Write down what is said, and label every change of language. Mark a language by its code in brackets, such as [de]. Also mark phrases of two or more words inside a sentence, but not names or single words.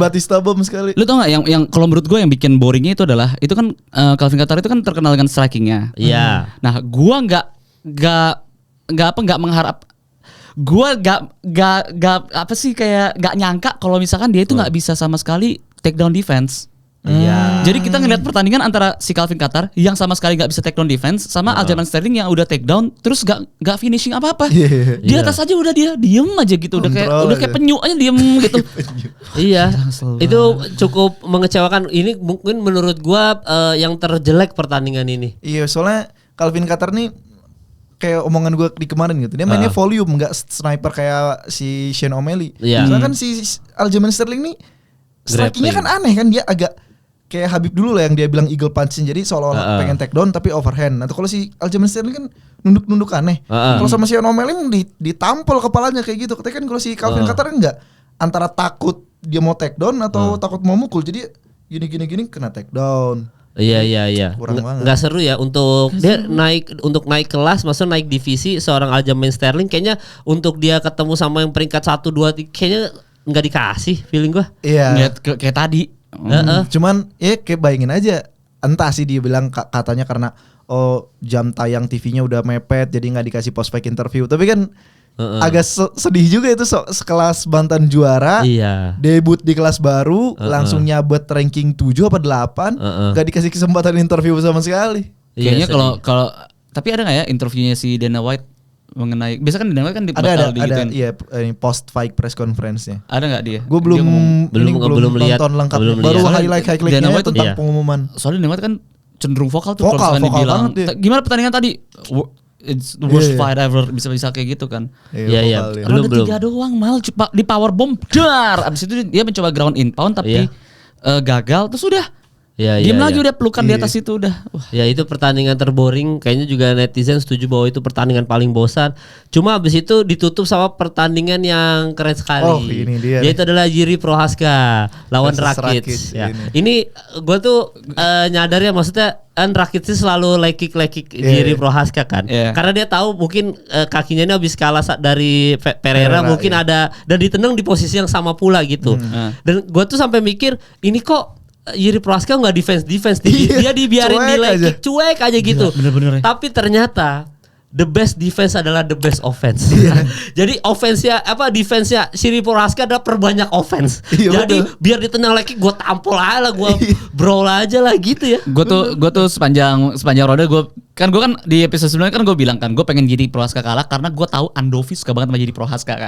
[id] di Batista bom sekali. Lu tau gak yang kalau menurut gue yang bikin boringnya itu adalah itu kan Calvin Qatar itu kan terkenal dengan strikingnya. Iya. Nah, gua nggak mengharap. Gua nggak apa sih kayak nggak nyangka kalau misalkan dia itu nggak bisa sama sekali [en] take down defense. [id] Iya. Jadi kita ngeliat pertandingan antara si Calvin Qatar yang sama sekali nggak bisa [en] take down defense [id] sama Aljamain Sterling yang udah [en] take down [id] terus nggak finishing apa-apa. Iya. Di atas aja udah dia diem aja gitu, udah Kontrol kayak aja. penyu aja diem gitu. Iya, Kesel itu cukup mengecewakan. Ini mungkin menurut gua yang terjelek pertandingan ini. Iya, soalnya Calvin Qatar nih kayak omongan gue di kemarin gitu. Dia mainnya volume, nggak sniper kayak si Shane O'Malley. Iya. Soalnya kan si Aljamain Sterling nih strikingnya kan Grappling. aneh kan, dia agak kayak Habib dulu lah yang dia bilang [en] eagle punch, [id] jadi seolah-olah pengen [en] take down [id] tapi overhand. Nah, kalau si Aljamain Sterling kan nunduk-nunduk aneh. Kalau sama si Shane O'Malley ditampol kepalanya kayak gitu. Tapi kan kalau si Calvin Qatar enggak, antara takut dia mau [en] take down [id] atau takut mau mukul. Jadi gini kena [en] take down. [id] Iya. Kurang banget. Nggak seru ya untuk dia naik kelas, maksudnya naik divisi seorang Aljamain Sterling kayaknya untuk dia ketemu sama yang peringkat 1 2 3 kayaknya nggak dikasih feeling gua. Iya. Ngeliat kayak tadi. Cuman ya kayak bayangin aja, entah sih dia bilang katanya karena jam tayang TV-nya udah mepet jadi nggak dikasih [en] post fight interview. [id] Tapi kan agak sedih juga itu sekelas mantan juara. Iya. Debut di kelas baru langsung nyabet ranking 7 apa 8, nggak dikasih kesempatan interview sama sekali. Kayaknya Iya, kalau tapi ada nggak ya interviewnya si Dana White mengenai biasa kan Dana White kan Ada digituin. iya ini [en] post fight press conference- [id] nya. Ada nggak dia? Gue Dia ngomong- belum lihat, nonton lengkap. belum Baru lihat. highlight-nya Dana White tuh tentang iya. pengumuman. soalnya Dana White kan cenderung vokal tuh Vokal kalau misalkan dibilang. banget dia. Gimana pertandingan tadi? [en] It's the worst [id] Iya. [en] fight ever, [id] bisa kayak gitu kan. Iya. vokal dia. Belum, Ronde 3 doang mal di [en] power bomb [id] dar. Abis itu dia mencoba [en] ground in pound [id] tapi gagal terus udah. Iya, Diem iya, lagi iya. udah pelukan di atas itu udah. Wah. Ya itu pertandingan terboring. Kayaknya juga netizen setuju bahwa itu pertandingan paling bosan. Cuma abis itu ditutup sama pertandingan yang keren sekali. Oh, ini dia Yaitu adalah Jiří Procházka lawan Versus Rakic. Rakic, Ya. ini. Ini gue tuh nyadar ya, maksudnya kan Rakic sih selalu leg kick Jiří Procházka kan. Iya. Karena dia tahu mungkin kakinya ini habis kalah dari Pereira Pereira, mungkin iya. ada dan ditendang di posisi yang sama pula gitu. Dan gue tuh sampai mikir ini kok Jiří Procházka nggak defense Iya, dia dibiarin di cuek leg aja. kick cuek aja gitu. bener-bener ya. Tapi ternyata [en] the best defense [id] adalah [en] the best offense. [id] Iya. Jadi offense-nya defense-nya Jiří Procházka adalah perbanyak offense. Iya, Jadi betul. biar ditendang lagi gue tampol aja lah, gue brawl aja lah gitu ya. Gue tuh sepanjang ronde gue kan di episode sebelumnya kan gue bilang kan gue pengen Jiří Procházka kalah karena gue tahu Andovi suka banget sama Jiří Procházka kan.